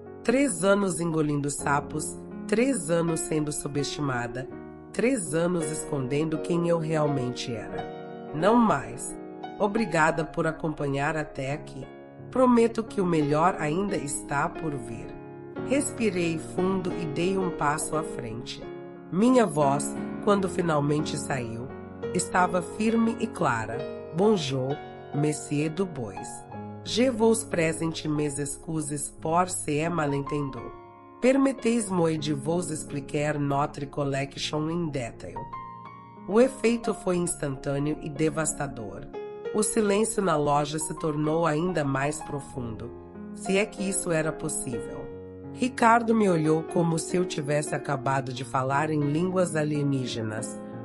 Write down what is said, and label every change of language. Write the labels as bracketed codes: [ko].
[pt] 3 anos engolindo sapos, 3 anos sendo subestimada, 3 anos escondendo quem eu realmente era. Não mais. Obrigada por acompanhar até aqui. Prometo que o melhor ainda está por vir. Respirei fundo e dei um passo à frente. Minha voz, quando finalmente saiu, estava firme e clara. [fr] Bonjour, Monsieur Dubois. Je vous présente mes excuses pour ce malentendu. Permettez-moi de vous expliquer notre collection [en] in detail. [pt] O efeito foi instantâneo e devastador. O silêncio na loja se tornou ainda mais profundo, se é que isso era possível. Ricardo me olhou como se eu tivesse acabado de falar em línguas alienígenas.